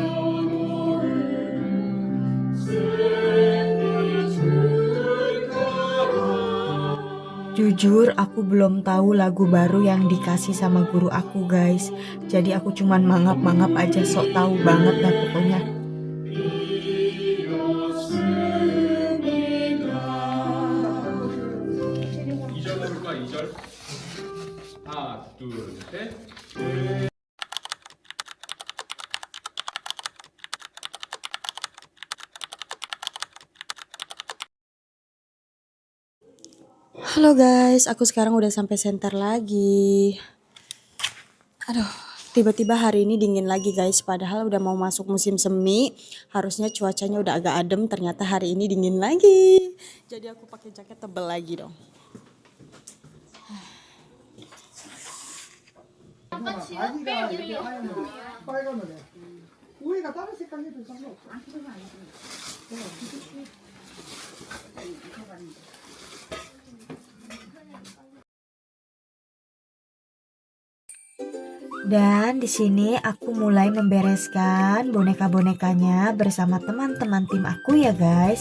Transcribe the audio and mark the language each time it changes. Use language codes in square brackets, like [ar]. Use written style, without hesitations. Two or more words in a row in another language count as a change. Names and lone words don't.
[id] Jujur aku belum tahu lagu baru yang dikasih sama guru aku guys. Jadi aku cuman mangap-mangap aja, sok tahu banget dah pokoknya. [ko] 이절 해볼까? 2절. 하나, 둘, 셋. [id] Halo guys, aku sekarang udah sampai center lagi. Aduh, tiba-tiba hari ini dingin lagi guys. Padahal udah mau masuk musim semi. Harusnya cuacanya udah agak adem. Ternyata hari ini dingin lagi. Jadi aku pakai jaket tebel lagi dong. [ko] 아기가 이렇게 하얀 거, 빨간 거네. 우유가 다른 색깔 해도 상관없어. [id] Dan di sini aku mulai membereskan boneka-bonekanya bersama teman-teman tim aku ya guys.